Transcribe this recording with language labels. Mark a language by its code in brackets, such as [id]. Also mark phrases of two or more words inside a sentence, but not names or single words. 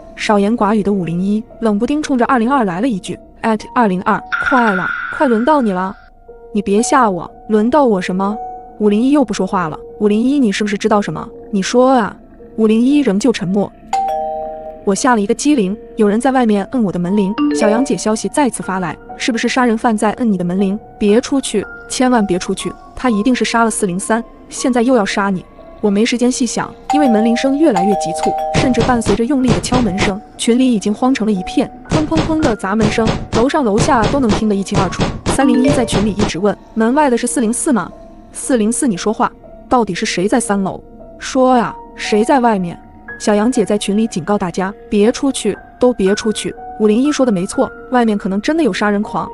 [zh] 少言寡語的501冷不丁衝着202來了一句@202，快了，快輪到你了。你別嚇我，輪到我什麼？501又不說話了。501，你是不是知道什麼？你說啊。501仍舊沉默。我嚇了一個激靈，有人在外面摁我的门鈴。小楊姐消息再次發来，是不是殺人犯在摁你的门鈴？別出去，千萬別出去，他一定是殺了403，現在又要殺你。我沒時間細想，因為门鈴聲越來越急促，甚至伴隨着用力的敲门声，群裡已經慌成了一片，砰砰砰的砸門声，樓上樓下都能聽得一清二楚。301在群裡一直問，门外的是404吗？404，你說話，到底是誰在3樓？說呀，誰在外面？小杨姐在群裡警告大家，別出去，都別出去。501說的沒錯，外面可能真的有殺人狂。